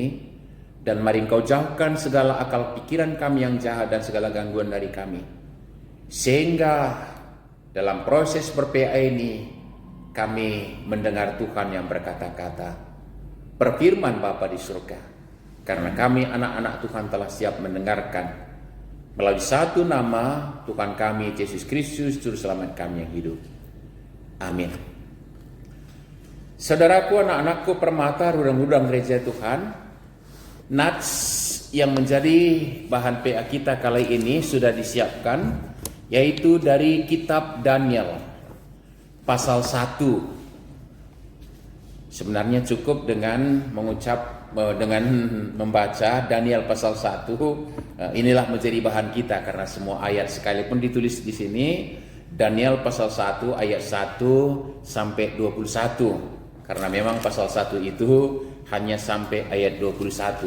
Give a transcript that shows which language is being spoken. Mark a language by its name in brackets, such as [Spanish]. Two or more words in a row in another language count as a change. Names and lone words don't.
[Indonesian] Dan mari Engkau jauhkan segala akal pikiran kami yang jahat dan segala gangguan dari kami, sehingga dalam proses ber-PA ini kami mendengar Tuhan yang berkata-kata, berfirman Bapa di surga, karena kami anak-anak Tuhan telah siap mendengarkan melalui satu nama Tuhan kami Yesus Kristus Juru Selamat kami yang hidup. Amin. Saudaraku, anak-anakku permata rudang-rudang gereja Tuhan, nats yang menjadi bahan PA kita kali ini sudah disiapkan, yaitu dari kitab Daniel pasal 1. Sebenarnya cukup dengan membaca Daniel pasal 1, inilah menjadi bahan kita karena semua ayat sekalipun ditulis di sini Daniel pasal 1 ayat 1 sampai 21, karena memang pasal 1 itu hanya sampai ayat 21.